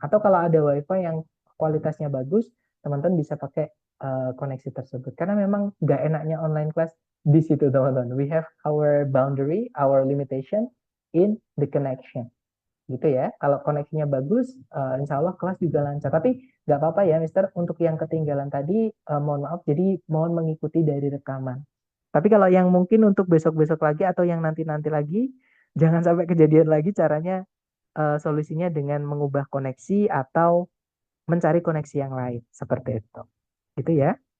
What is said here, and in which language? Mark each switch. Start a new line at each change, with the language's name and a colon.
Indonesian: Atau kalau ada WiFi yang kualitasnya bagus, teman-teman bisa pakai koneksi tersebut. Karena memang nggak enaknya online class di situ, teman-teman.
English: We have our boundary, our limitation in the connection.
Indonesian: Gitu ya. Kalau koneksinya bagus, insya Allah kelas juga lancar. Tapi nggak apa-apa ya, Mister. Untuk yang ketinggalan tadi, mohon maaf. Jadi mohon mengikuti dari rekaman. Tapi kalau yang mungkin untuk besok-besok lagi atau yang nanti-nanti lagi, jangan sampai kejadian lagi. Caranya solusinya dengan mengubah koneksi atau mencari koneksi yang lain. Seperti itu. Gitu ya.